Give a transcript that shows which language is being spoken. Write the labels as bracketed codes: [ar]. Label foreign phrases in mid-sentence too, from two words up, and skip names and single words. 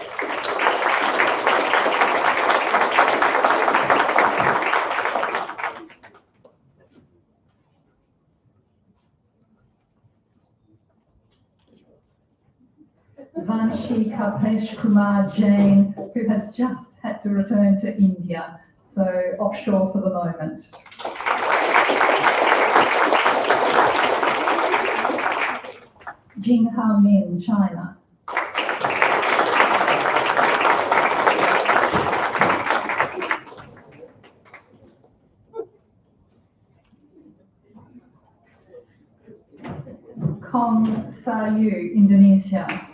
[en] Vanshi Kapesh Kumar Jain, who has just had to return to India, so offshore for the moment. Jing Hao Lin, China. Kong Sayu, Indonesia.